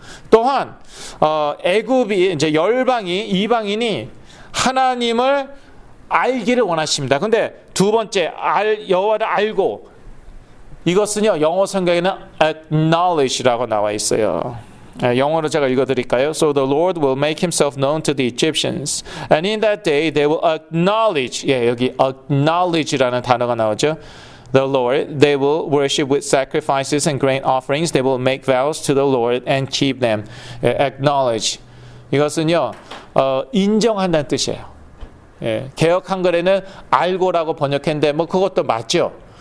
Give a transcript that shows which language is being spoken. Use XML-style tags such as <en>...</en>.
<ko>또한 애굽이 이제 이방인이 하나님을 알기를 원하십니다. 근데 두 번째, 여호와를 알고, 이것은요, 영어 성경에는 acknowledge라고 나와 있어요. 영어로 제가 읽어드릴까요?</ko> <en>So the Lord will make himself known to the Egyptians, and in that day they will acknowledge.</en> <ko>예, 여기 acknowledge라는 단어가 나오죠.</ko> <en>The Lord, they will worship with sacrifices and grain offerings. They will make vows to the Lord and keep them.</en> <ko>예, acknowledge. 이것은요, 인정한다는 뜻이에요. 예, 개역 한글에는 알고라고 번역했는데 뭐 그것도 맞죠.</ko>